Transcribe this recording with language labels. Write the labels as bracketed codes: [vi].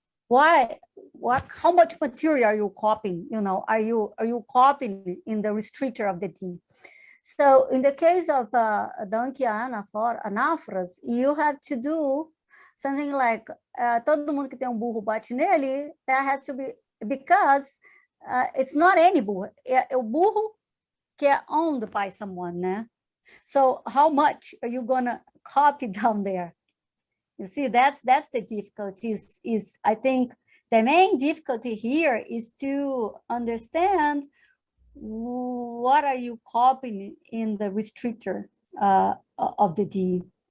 [en] How much material are you copying? You know, are you copying in the restrictor of the D? So in the case of donkey anaphoras, you have to do something like [pt] todo mundo que tem burro bate nele. [en] That has to be, because it's not any burro. [pt] É o burro que é [en] owned by someone, [pt] né? [en] So how much are you gonna copy down there? You see, that's the difficulty. Is I think the main difficulty here is to understand what are you copying in the restrictor of the D.